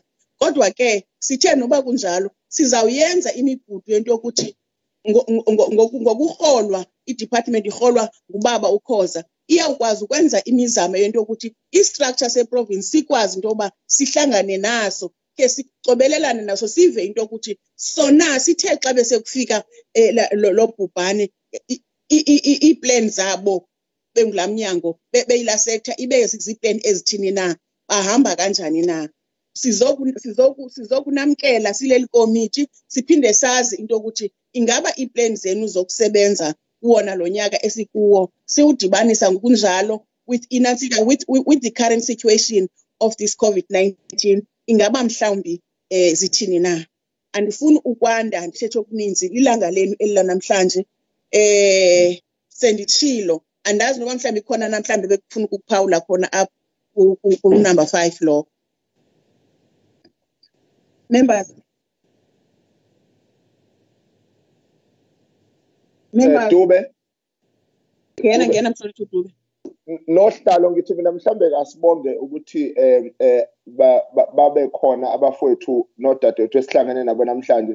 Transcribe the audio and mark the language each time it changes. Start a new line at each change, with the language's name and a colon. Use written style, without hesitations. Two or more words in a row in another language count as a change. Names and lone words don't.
Xhosa: Kodwa ke sithe noba kunjalo sizawuyenza imigudu yento yokuthi ngokurholwa i-department irholwa ngubaba uKhoza iyawukwazi ukwenza imizamo yento yokuthi i-structure se-province sikwazi into yoba sihlangane naso ke sicobelelane naso sive into yokuthi sona sithe xa besekufika lo bhubhane ii-plan zabo bengula mnyango beyila sector ibe ziziplan ezithini na, bahamba kanjani na. Sizokunamkela sileli committee siphinde sazi into yokuthi ingaba ii-plan zenu zokusebenza kuwona lo nyaka esikuwo siwudibanisa ngokunjalo
English: with the current situation of this COVID-19
Xhosa: ingaba mhlawumbi zithini na. Andifuni ukwanda ndithethe okuninzi lilanga lenu elilanamhlanje senditshilo andazi noba mhlawumbi khona namhlanje bekufuna ukuphawula khona apha ku number 5 lo. Members. Dube. Ngena mfowethu Dube.
Zulu: Nohlalo ngithi mina mhlambe kasibonge ukuthi babe khona abafowethu nodadewethu esihlangene nabo namhlanje.